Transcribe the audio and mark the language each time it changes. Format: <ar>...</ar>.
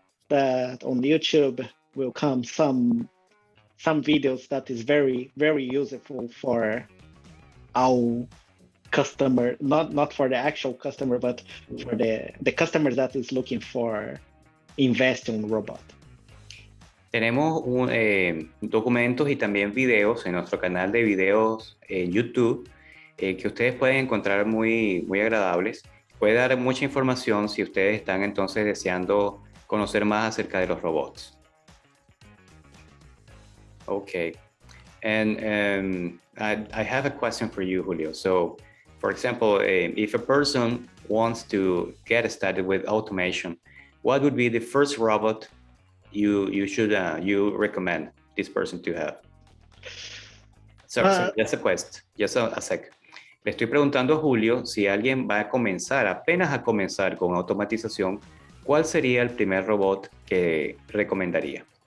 <en>That on YouTube will come some videos that is very, very useful for our customer, not for the actual customer, but for the customer that is looking for invest in robot.</en> <es>Tenemos documentos y también videos en nuestro canal de videos en YouTube que ustedes pueden encontrar muy, muy agradables. Puede dar mucha información si ustedes están entonces deseando conocer más acerca de los robots.</es> <en>Okay, and I have a question for you, Julio. So, for example, if a person wants to get started with automation, what would be the first robot you recommend this person to have? So, just a question, just a sec.</en> <es>Le estoy preguntando a Julio si alguien va a comenzar, apenas a comenzar con automatización, ¿cuál sería el primer robot que recomendaría?</es>